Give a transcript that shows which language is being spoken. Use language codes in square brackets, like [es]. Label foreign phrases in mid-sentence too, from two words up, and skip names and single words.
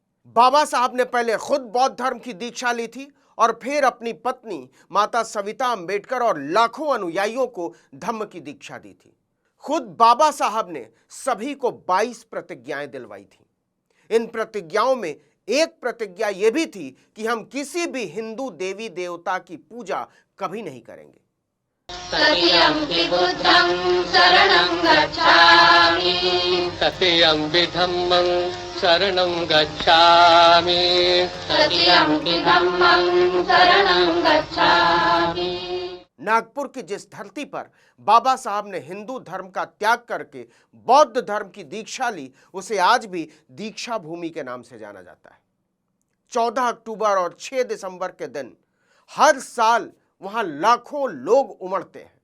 [hi] बाबा साहब ने पहले खुद बौद्ध धर्म की दीक्षा ली थी और फिर अपनी पत्नी माता सविता अंबेडकर और लाखों अनुयायियों को धम्म की दीक्षा दी थी। खुद बाबा साहब ने सभी को 22 प्रतिज्ञाएं दिलवाई थी। इन प्रतिज्ञाओं में एक प्रतिज्ञा यह भी थी कि हम किसी भी हिंदू देवी देवता की पूजा कभी नहीं करेंगे। [pi] सत्यंपि बुद्धं शरणं गच्छामि, सत्यंपि धम्मं शरणं गच्छामि, सत्यंपि धम्मं शरणं गच्छामि। [hi] नागपुर की जिस धरती पर बाबा साहब ने हिंदू धर्म का त्याग करके बौद्ध धर्म की दीक्षा ली, उसे आज भी दीक्षा भूमि के नाम से जाना जाता है। 14 अक्टूबर और 6 दिसंबर के दिन हर साल वहां लाखों लोग उमड़ते हैं।